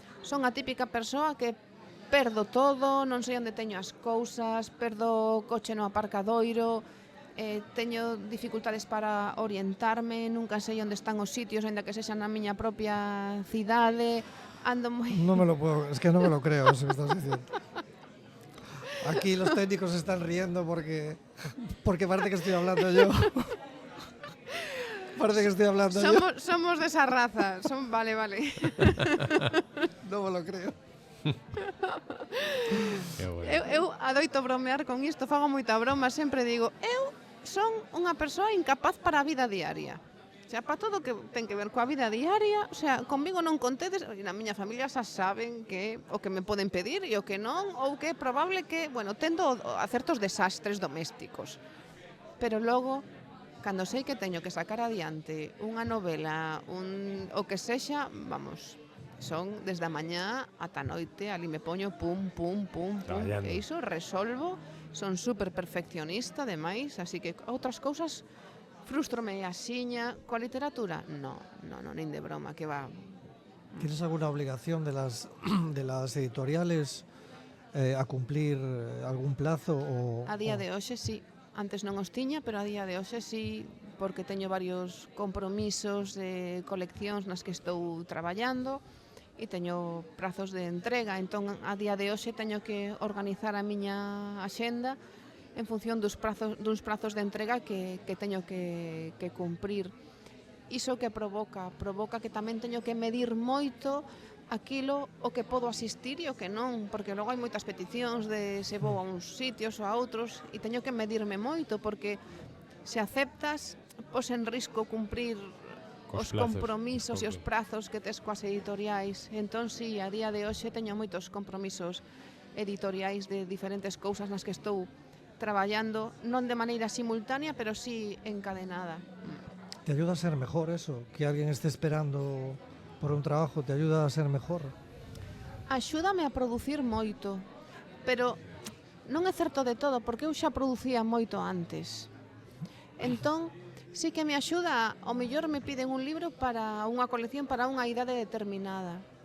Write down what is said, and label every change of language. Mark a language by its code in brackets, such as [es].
[gl] Son a típica persoa que perdo todo, non sei onde teño as cousas, perdo o coche no aparcadoiro, teño dificultades para orientarme, nunca sei onde están os sitios, aínda que sexan na miña propia cidade, ando moi... [es] No me lo puedo, es que no me lo creo eso que estás diciendo. Aquí los técnicos se están riendo porque parece que estoy hablando yo. Parece que estoy hablando yo. Somos de esa raza, vale. No me lo creo. [gl] Eu adoito bromear con isto, fago moita broma, sempre digo, eu son unha persoa incapaz para a vida diaria. O sea, para todo que ten que ver coa vida diaria, o sea, conmigo non contedes, e na miña familia xa saben que o que me poden pedir e o que non, ou que é probable que, bueno, tendo a certos desastres domésticos. Pero logo, cando sei que teño que sacar adiante unha novela, o que sexa, vamos, son desde a mañá ata a noite, ali me poño pum, e iso resolvo, son super perfeccionista ademais, así que outras cousas frústrome axiña, coa literatura, no, nin de broma, que va. [es] ¿Tienes alguna obligación de las editoriales a cumplir algún plazo? [gl] A día de hoxe sí, antes non os tiña, pero a día de hoxe sí, porque teño varios compromisos de coleccións nas que estou traballando, e teño prazos de entrega, entón a día de hoxe teño que organizar a miña axenda en función duns prazos de entrega que teño que cumprir. Iso que provoca que tamén teño que medir moito aquilo o que podo asistir e o que non, porque logo hai moitas peticións de se vou a uns sitios ou a outros e teño que medirme moito, porque se aceptas, pos en risco cumprir os compromisos e os prazos que tes coas editoriais. Entón, sí, a día de hoxe teño moitos compromisos editoriais de diferentes cousas nas que estou traballando, non de maneira simultánea, pero sí encadenada. [es] ¿Te ayuda a ser mejor eso? Que alguien esté esperando por un trabajo, ¿te ayuda a ser mejor? [gl] Axúdame a producir moito, pero non é certo de todo, porque eu xa producía moito antes. Entón, sí que me axuda, ao mellor me piden un libro para unha colección para unha idade determinada.